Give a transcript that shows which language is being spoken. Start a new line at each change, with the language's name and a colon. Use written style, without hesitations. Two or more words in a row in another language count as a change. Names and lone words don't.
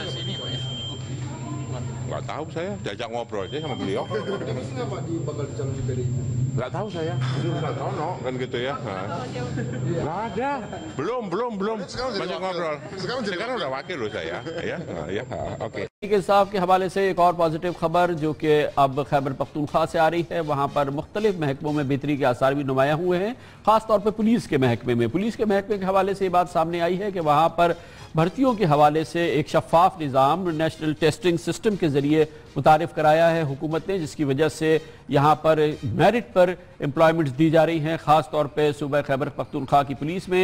Indonesian: Nggak tahu saya, diajak ngobrol aja sama beliau. Nggak Pak bakal dicalon di PDI? Nggak tahu saya, nggak tahu no, kan gitu ya. Nggak ada, belum. Banyak ngobrol. Sekarang udah wakil loh saya, ya, oke.
Urdu: انصاف کے حوالے سے ایک اور پازیٹیو خبر جو کہ اب خیبر پختونخوا سے آ رہی ہے. وہاں پر مختلف محکموں میں بہتری کے آثار بھی نمایاں ہوئے ہیں، خاص طور پر پولیس کے محکمے کے حوالے سے یہ بات سامنے آئی ہے کہ وہاں پر بھرتیوں کے حوالے سے ایک شفاف نظام
English: national testing system
Urdu: کے ذریعے متعارف کرایا ہے حکومت نے، جس کی وجہ سے یہاں پر میرٹ پر ایمپلائمنٹس دی جا رہی ہیں، خاص طور پے صوبہ خیبر پختونخوا کی پولیس میں.